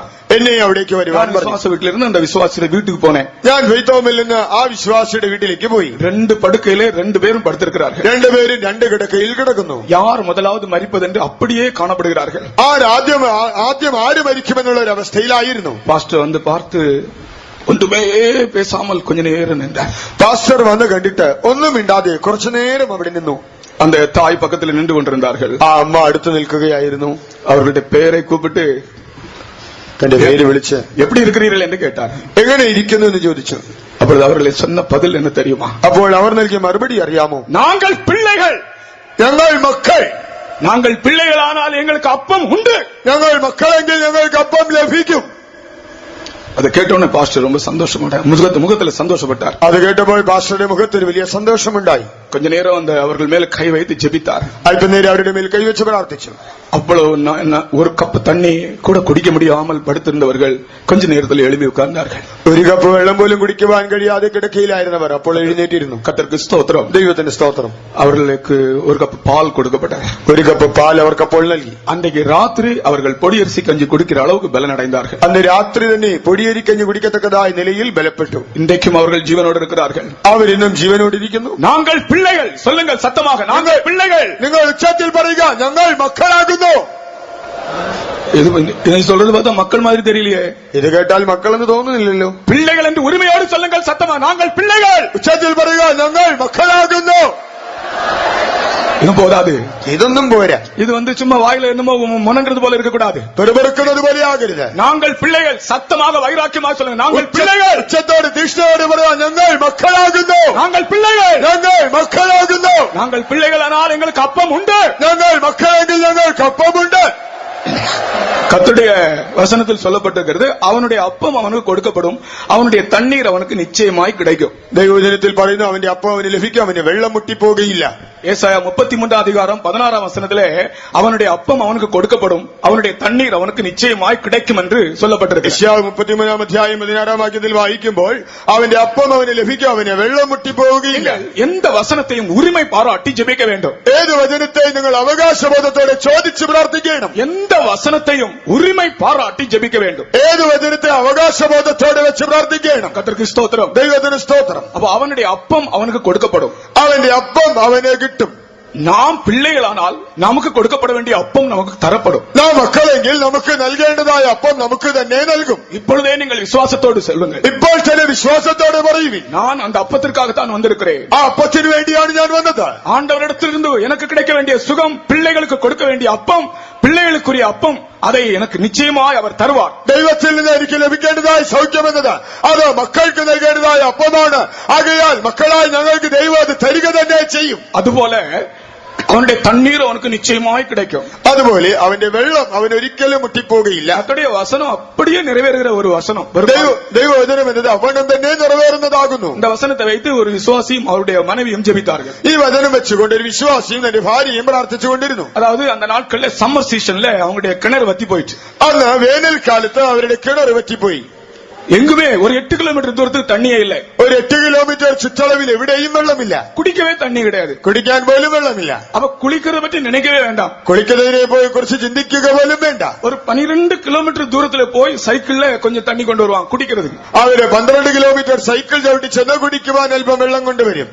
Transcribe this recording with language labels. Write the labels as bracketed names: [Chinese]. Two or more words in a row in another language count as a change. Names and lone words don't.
[Malayalam] എന്നെയും അവിടേക്ക് വരുവാൻ പറഞ്ഞു. [Tamil] விசுவாச வீட்டில இருந்து அந்த விசுவாசிയുടെ வீட்டுக்கு போனேன். [Malayalam] ഞാൻ ഫെയ്ത്തോമിൽ നിന്ന് ആ വിശ്വാസിയുടെ വീട്ടിലേക്ക് പോയി. [Tamil] 2 படுக்கையிலே 2 பேரும் படுத்திருக்கிறார்கள். [Malayalam] രണ്ടുപേരും 2 കിടക്കയിൽ കിടക്കുന്നു. [Tamil] யார் முதலாவது மரிப்பதென்று அப்படியே காணப்படுகிறார்கள். [Malayalam] ആദ്യം ആര് മരിക്കുമെന്നുള്ള ഒരു അവസ്ഥയിലായിരുന്നു. [Tamil] பாஸ்டர் வந்து பார்த்து ஒன்றுமே பேசாமல் கொஞ்ச நேரம் நின்றார். [Malayalam] പാസ്റ്റർ വന്ന് കണ്ടിട്ട് ഒന്നും മിണ്ടാതെ കുറച്ചു നേരം അവിടെ നിന്നു. [Tamil] அந்த தாய் பக்கத்தில் நின்று கொண்டிருந்தார்கள். [Malayalam] ആ അമ്മ അടുത്ത് നിൽക്കുകയായിരുന്നു. [Tamil] அவர்களுடைய பெயரை கூப்பிட்டு [Malayalam] തന്റെ പേര് വിളിച്ച് [Tamil] எப்படி இருக்கிறீர்கள் என்று கேட்டார். [Malayalam] എങ്ങനെ ഇരിക്കുന്നു എന്ന് ചോദിച്ചു. [Tamil] அப்பொழுது அவர்களை சொன்ன பதில் என்ன தெரியுமா? [Malayalam] അപ്പോൾ അവർ നൽകിയ മറുപടി അറിയാമോ? [Tamil] நாங்கள் பிள்ளைகள், [Malayalam] ഞങ്ങൾ മക്കൾ. [Tamil] நாங்கள் பிள்ளைகளானால் எங்களுக்கு அப்பம் உண்டு. [Malayalam] ഞങ്ങൾ മക്കളെങ്കിൽ ഞങ്ങൾക്ക് അപ്പം ലഭിക്കും. [Tamil] அதை கேட்டோன்னே பாஸ்டர் ரொம்ப சந்தோஷப்பட்டார், முகத்துல சந்தோஷப்பட்டார். [Malayalam] അത് കേട്ടപ്പോൾ പാസ്റ്ററുടെ മുഖത്തൊരു വലിയ സന്തോഷമുണ്ടായി. [Tamil] கொஞ்ச நேரம் அந்த அவர்கள் மேல கை வைத்து ஜெபித்தார். [Malayalam] അല്പനേരം അവരുടെ മേൽ കൈവച്ച് പ്രാർത്ഥിച്ചു. [Tamil] அவ்வளவு ஒரு கப் தண்ணி கூட குடிக்க முடியாமல் படுத்திருந்தவர்கள் கொஞ்ச நேரத்தில் எழுப்பி உட்கார்ந்தார்கள். [Malayalam] ഒരു കപ്പ് വെള്ളം പോലും കുടിക്കുവാൻ കഴിയാതെ കിടക്കയിലായിരുന്നവർ അപ്പോൾ എഴുന്നേറ്റിരുന്നു. [Tamil] கர்த்தருக்கு ஸ்தோத்திரம். [Malayalam] ദൈവത്തിന്റെ സ്തോത്രം. [Tamil] அவர்களுக்கு ஒரு கப் பால் கொடுக்கப்பட்டது. [Malayalam] ഒരു കപ്പ് പാൽ അവർക്ക് അപ്പോൾ നൽകി. [Tamil] அன்றைக்கு ராத்திரி அவர்கள் பொடியரிசி கஞ்சி குடிக்கிற அளவுக்கு பலன் அடைந்தார்கள். [Malayalam] അന്ന് രാത്രി തന്നെ പൊടിയരിക്കഞ്ഞ് കുടിക്കത്തക്കതായ നിലയിൽ ബലപ്പെട്ടു. [Tamil] இன்றைக்கும் அவர்கள் ஜீவனோடு இருக்கிறார்கள். [Malayalam] അവരിന്നും ജീവനോടിരിക്കുന്നു. [Tamil] நாங்கள் பிள்ளைகள், சொல்லுங்கள் சத்தமாக, நாங்கள் பிள்ளைகள். [Malayalam] നിങ്ങൾ ഉച്ചത്തിൽ പറയുക, ഞങ്ങൾ മക്കളാകുന്നു. [Tamil] இதை சொல்றது பார்த்தா மக்கள் மாதிரி தெரியலையே. [Malayalam] ഇത് കേട്ടാൽ മക്കളെന്ന് തോന്നുന്നില്ലല്ലോ. [Tamil] பிள்ளைகள் என்று உரிமையோடு சொல்லுங்கள் சத்தமா, நாங்கள் பிள்ளைகள். [Malayalam] ഉച്ചത്തിൽ പറയുക, ഞങ്ങൾ മക്കളാകുന്നു. [Tamil] இது போதாது, [Malayalam] ഇതൊന്നും പോരാ. [Tamil] இது சும்மா வாயில என்னமோ முனங்கிறது போல இருக்க கூடாது. [Malayalam] പെറുപെറുക്കുന്നത് പോലെ ആകരുത്. [Tamil] நாங்கள் பிள்ளைகள், சத்தமாக வைராக்கியமாக சொல்லுங்க, நாங்கள் பிள்ளைகள். [Malayalam] ഉച്ചത്തോട് തീഷ്ണയോട് പറയാ, ഞങ്ങൾ മക്കളാകുന്നു. [Tamil] நாங்கள் பிள்ளைகள், [Malayalam] ഞങ്ങൾ മക്കളാകുന്നു. [Tamil] நாங்கள் பிள்ளைகள் ஆனால் எங்களுக்கு அப்பம் உண்டு. [Malayalam] ഞങ്ങൾ മക്കളെങ്കിൽ ഞങ്ങൾക്ക് അപ്പമുണ്ട്. [Tamil] கர்த்தருடைய வசனத்தில் சொல்லப்பட்டிருக்கிறது, அவனுடைய அப்பம் அவனுக்கு கொடுக்கப்படும், அவனுடைய தண்ணீர் அவனுக்கு நிச்சயமாய் கிடைக்கும். [Malayalam] ദൈവവചനത്തിൽ പറയുന്നു അവന്റെ അപ്പം അവന് ലഭിക്കും, അവന് വെള്ളം മുട്ടിപ്പോകുകയില്ല. [Tamil] ஏசாயா 33:16 வசனத்திலே அவனுடைய அப்பம் அவனுக்கு கொடுக்கப்படும், அவனுடைய தண்ணீர் அவனுக்கு நிச்சயமாய் கிடைக்கும் என்று சொல்லப்பட்டிருக்கு. [Malayalam] യെശയ്യാവ് 33:16 വായിക്കുമ്പോൾ അവന്റെ അപ്പം അവന് ലഭിക്കും, അവന് വെള്ളം മുട്ടിപ്പോകുകയില്ല. [Tamil] எந்த வசனத்தையும் உரிமை பாராட்டி ஜெபிக்க வேண்டும். [Malayalam] ഏത് വചനത്തെയും നിങ്ങൾ അവകാശബോധത്തോടെ ചോദിച്ചു പ്രാർത്ഥിക്കണം. [Tamil] எந்த வசனத்தையும் உரிமை பாராட்டி ஜெபிக்க வேண்டும். [Malayalam] ഏത് വചനത്തെ അവകാശബോധത്തോടെ വെച്ച് പ്രാർത്ഥിക്കണം. [Tamil] கர்த்தருக்கு ஸ்தோத்திரம். [Malayalam] ദൈവത്തിന് സ്തോത്രം. [Tamil] அப்ப அவனுடைய அப்பம் அவனுக்கு கொடுக்கப்படும், [Malayalam] അവന്റെ അപ്പം അവന് കിട്ടും. [Tamil] நாம் பிள்ளைகளானால் நமக்கு கொடுக்கப்பட வேண்டிய அப்பம் நமக்கு தரப்படும். [Malayalam] നാം മക്കളെങ്കിൽ നമുക്ക് നൽകേണ്ടതായ അപ്പം നമുക്ക് തന്നെ നൽകും. [Tamil] இப்பொழுதே நீங்கள் விசுவாசத்தோடு செல்லுங்கள். [Malayalam] ഇപ്പോൾ തന്നെ വിശ്വാസത്തോടെ പറയുവിൻ, [Tamil] நான் அந்த அப்பத்திற்காகத்தான் வந்திருக்கிறேன். [Malayalam] ആ അപ്പത്തിന് വേണ്ടിയാണ് ഞാൻ വന്നത്. [Tamil] ஆண்டவரிடத்திலிருந்து எனக்கு கிடைக்க வேண்டிய சுகம், பிள்ளைகளுக்கு கொடுக்க வேண்டிய அப்பம், பிள்ளைகளுக்குரிய அப்பம், அதை எனக்கு நிச்சயமாய் அவர் தருவார். [Malayalam] ദൈവത്തിൽ നിന്ന് എനിക്ക് ലഭിക്കേണ്ടതായ സൗഖ്യം എന്നത് അത് മക്കൾക്ക് നൽകേണ്ടതായ അപ്പമാണ്. ആകയാൽ മക്കളായി ഞങ്ങൾക്ക് ദൈവം അത് തരിക തന്നെ ചെയ്യും. [Tamil] അതുപോലെ அவனுடைய தண்ணீர் அவனுக்கு நிச்சயமாய் கிடைக்கும். [Malayalam] അതുപോലെ അവന്റെ വെള്ളം അവൻ ഒരിക്കലും മുട്ടിപ്പോകുകയില്ല. [Tamil] கர்த்தருடைய வசனம் அப்படியே நிறைவேறுகிற ஒரு வசனம். [Malayalam] ദൈവവചനം എന്നത് അവനും തന്നെ നിറവേറുന്നതാകുന്നു. [Tamil] இந்த வசனத்தை வைத்து ஒரு விசுவாசியும் அவருடைய மனைவியும் ஜெபித்தார்கள். [Malayalam] ഈ വചനം വെച്ചുകൊണ്ട് ഒരു വിശ്വാസിയും തന്റെ ഭാര്യയും പ്രാർത്ഥിച്ചുകൊണ്ടിരുന്നു. [Tamil] அதாவது அந்த நாட்கள்ல [English] summer season [Tamil] அவங்களுடைய கிணறு வத்தி போயிடுச்சு. [Malayalam] അന്ന് വേനൽക്കാലത്ത് അവരുടെ കിണർ വറ്റിപ്പോയി. [Tamil] எங்குமே ஒரு 8 கிலோமீட்டர் தூரத்துக்கு தண்ணியே இல்லை. [Malayalam] ഒരു 8 കിലോമീറ്റർ ചുറ്റളവിൽ എവിടെയും വെള്ളമില്ല. [Tamil] குடிக்கவே தண்ணி கிடையாது. [Malayalam] കുടിക്കാൻ പോലും വെള്ളമില്ല. [Tamil] அப்ப குளிக்கிறத பற்றி நினைக்கவே வேண்டாம். [Malayalam] കുളിക്കുന്നതിനെ പോയി കുറിച്ച് ചിന്തിക്കുക പോലും വേണ്ട. [Tamil] ஒரு 12 கிலோமீட்டர் தூரத்துல போய் சைக்கிள்ல கொஞ்சம் தண்ணி கொண்டு வருவாங்க குடிக்கிறதுக்கு. [Malayalam] അവര് 12 കിലോമീറ്റർ സൈക്കിൾ ചവിട്ടി ചെന്ന് കുടിക്കുവാൻ അല്പം വെള്ളം കൊണ്ടുവരും.